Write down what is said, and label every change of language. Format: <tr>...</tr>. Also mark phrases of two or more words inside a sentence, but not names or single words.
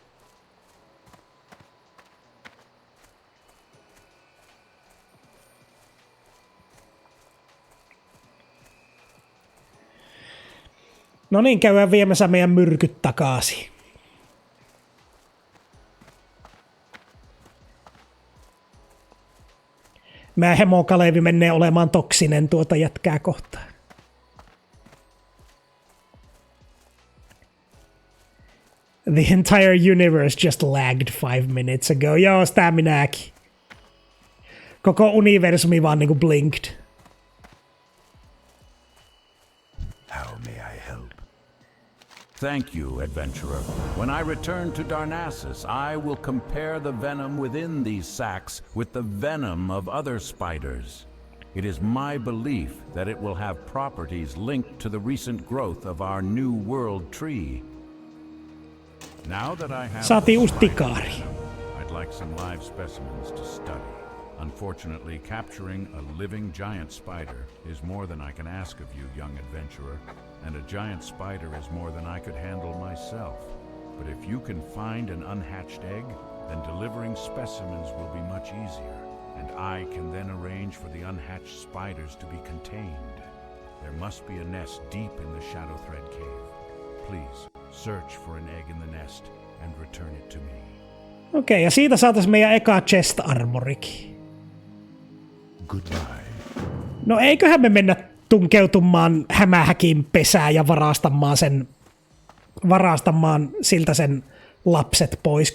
<fi>No niin, käydään viemässä meidän myrkyt takaisin. Meidän hemokalevi menee olemaan toksinen tuota jätkää kohtaan.</fi> <en>The entire universe just lagged 5 minutes ago.</en> <fi>Joo, sitä minäkin. Koko universumi vaan niinku blinked.</fi> <en>Thank you, adventurer. When I return to Darnassus, I will compare the venom within these sacks with the venom of other spiders. It is my belief that it will have properties linked to the recent growth of our new world tree. Now that I have</en> <fi>Saatiin uusi tikaari.</fi> <en>I'd like some live specimens to study. Unfortunately, capturing a living giant spider is more than I can ask of you, young adventurer. And a giant spider is more than I could handle myself. But if you can find an unhatched egg, then delivering specimens will be much easier, and I can then arrange for the unhatched spiders to be contained. There must be a nest deep in the Shadow Thread Cave. Please, search for an egg in the nest and return it to me.</en> <fi>Okei, ja siitä saatais meidän eka</fi> <en>chest armorikin. Goodbye.</en> <fi>No eiköhän me mennä tunkeutumaan hämähäkin pesään ja varastamaan siltä sen lapset pois.</fi>